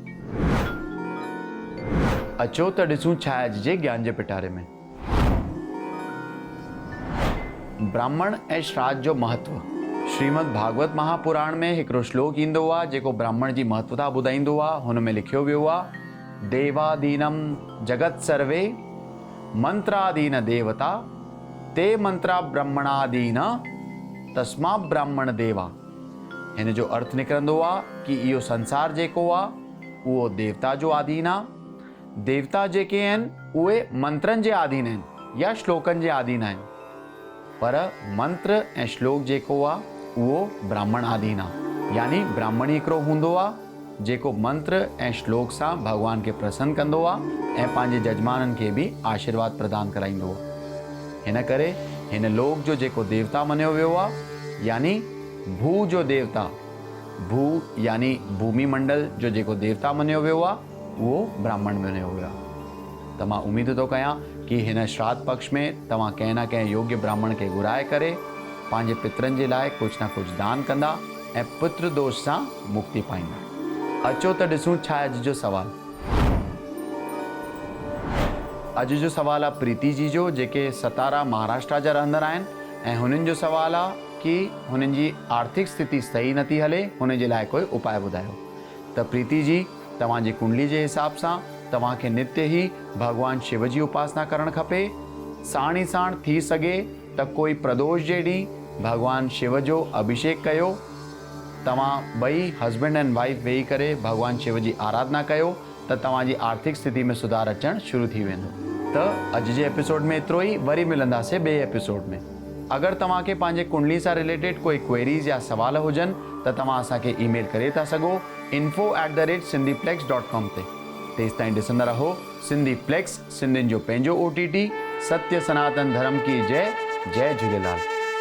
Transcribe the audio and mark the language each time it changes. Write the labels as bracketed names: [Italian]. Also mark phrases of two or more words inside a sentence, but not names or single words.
[Sindhi] अचो त ॾिसूं छा आहे अॼु जे ज्ञान जे पिटारे में। ब्राह्मण ऐं श्राद्ध जो महत्व। श्रीमद् भागवत महापुराण में हिकिड़ो श्लोक ईंदो आहे जेको ब्राह्मण जी महत्वता ॿुधाईंदो आहे। हुन में लिखियो वियो आहे, [Sanskrit] देवादीनम जगत सर्वे मंत्रादीन देवता ते मंत्रा ब्रह्मणादीन तस्मा ब्राह्मण देवा। [Sindhi] हिन जो अर्थ निकिरंदो आहे कि इहो संसार जेको आहे उहो देवता जो आधीन आहे। देवता जेके आहिनि उहे मंत्रनि जे आधीन आहिनि या श्लोकनि जे आधीन आहिनि, पर मंत्र ऐं श्लोक जेको आहे उहो ब्राह्मण आधीन आहे। यानी ब्राह्मण हिकिड़ो हूंदो आहे जेको मंत्र ऐं श्लोक सां भॻवान खे प्रसन्न कंदो आहे ऐं पंहिंजे जजमाननि खे बि आशीर्वाद प्रदान कराईंदो आहे। हिन करे हिन लोक जो जेको देवता मञियो वियो आहे, यानी भू जो देवता, भू यानी भूमि मंडल जो जेको देवता मञियो वियो आहे उहो ब्राह्मण मञियो वियो आहे। त मां उमेद थो कयां कि हिन श्राद्ध पक्ष में तव्हां कंहिं न कंहिं योग्य ब्राह्मण खे घुराए करे पंहिंजे पितरनि जे लाइ कुझु न कुझु दान कंदा ऐं पितृ दोष सां मुक्ति पाईंदा। अचो त ॾिसूं छा आहे अॼु जो सवाल। अॼु जो सवाल आहे प्रीति जी जो, जेके सतारा महाराष्ट्र जा रहंदड़ आहिनि ऐं हुननि जो सवाल आहे कि हुननि जी आर्थिक स्थिति सही नथी हले, हुन जे लाइ कोई उपाय ॿुधायो। त प्रीति जी, तव्हांजी कुंडली जे हिसाब सां तव्हांखे नित्य ई भॻवान शिव जी उपासना करणु खपे। साण ई साण थी सघे त कोई प्रदोष जे ॾींहुं भॻवान शिव जो अभिषेक कयो। तव्हां ॿई [English] husband and wife [Sindhi] वेही करे भॻवान शिव जी आराधना कयो त तव्हांजी आर्थिक स्थिति में सुधार अचणु शुरू थी वेंदो। त अॼु जे एपिसोड में एतिरो ई। वरी मिलंदासीं ॿिए एपिसोड में। अगरि तव्हांखे पंहिंजे कुंडली सां रिलेटेड कोई क्वेरीज़ या सवाल हुजनि त तव्हां असांखे ईमेल करे था सघो info@sindhiplex.com ते। तेसि ताईं ॾिसंदा रहो सिंधीप्लेक्स, सिंधियुनि जो पंहिंजो OTT। [Hindi] सत्य सनातन धर्म की जय। जय झूलेलाल।